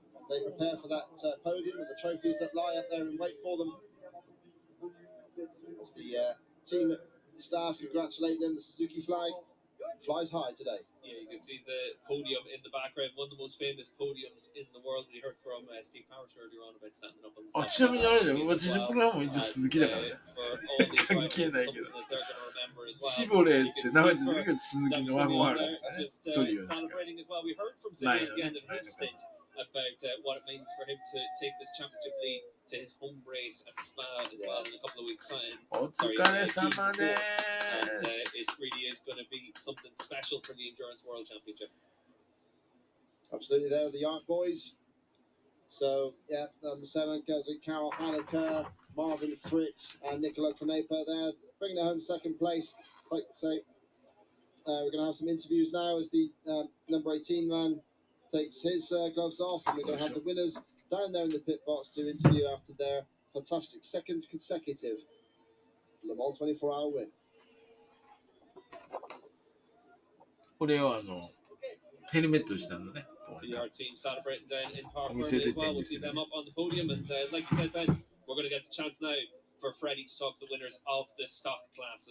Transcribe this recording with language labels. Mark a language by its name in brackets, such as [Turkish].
[English] They prepare for that podium with the trophies that lie up there and wait for them. As the team staff congratulate them, the Suzuki flag flies high today. Yeah, you can see the podium in the background, one of the most famous podiums in the world. We heard from Steve Parrish earlier on about standing up on the [Japanese] ちなみにあれだよ、私これはもう一応鈴木だからね。関係ないけど。シボレーって名前ついてるけど、鈴木のワゴンあるからね。ソリオですから。ないよね。 [English] about what it means for him to take this championship lead to his home race at Spa as well in a couple of weeks' time. [Japanese] お疲れ様で [English] And [Japanese] す。 [English] it really is going to be something special for the Endurance World Championship. Absolutely, there are the Young Boys. So, yeah, number 7 goes with Carol Haneker, Marvin Fritz, and Nicola Canepa there, bringing it home second place. Like I say, we're going to have some interviews now as the number 18 man takes his gloves off, and we're going to have the winners down there in the pit box to interview after their fantastic second consecutive Le Mans 24-hour win. [Japanese] これをヘルメットしたのね。 [English] Our team celebrating down in Park Road as well. We'll see them up on the podium, and like you said, Ben, we're going to get the chance now for Freddie to talk to the winners of the stock class as